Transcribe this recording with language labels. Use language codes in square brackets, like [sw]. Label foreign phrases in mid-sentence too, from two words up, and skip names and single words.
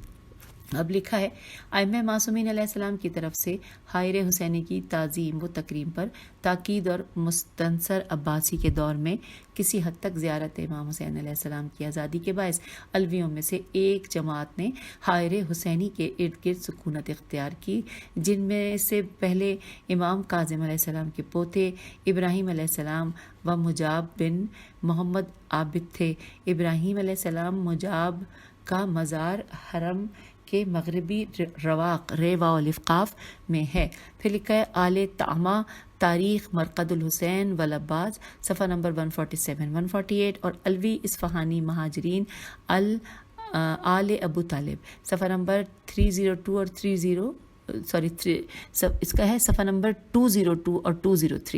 [ur] اب لکھا ہے ائمہ معصومین [ar] علیہ السلام [ur] کی طرف سے حائر حسینی کی تعظیم و تکریم پر تاکید اور مستنصر عباسی کے دور میں کسی حد تک زیارت امام حسین [ar] علیہ السلام [ur] کی آزادی کے باعث علویوں میں سے ایک جماعت نے حائر حسینی کے ارد گرد سکونت اختیار کی، جن میں سے پہلے امام کاظم [ar] علیہ السلام [ur] کے پوتے ابراہیم علیہ السلام و مجاب بن محمد عابد تھے۔ ابراہیم [ar] علیہ السلام [ur] مجاب کا مزار حرم کے مغربی رواق ریوا الافقاف میں ہے۔ پھر لکھا ہے آل طعمہ تاریخ مرقد الحسین والعباس صفحہ نمبر 147 148 اور الوی اصفہانی مہاجرین آل ابو طالب صفحہ نمبر 302 اور اس کا ہے صفحہ نمبر 202 اور 203۔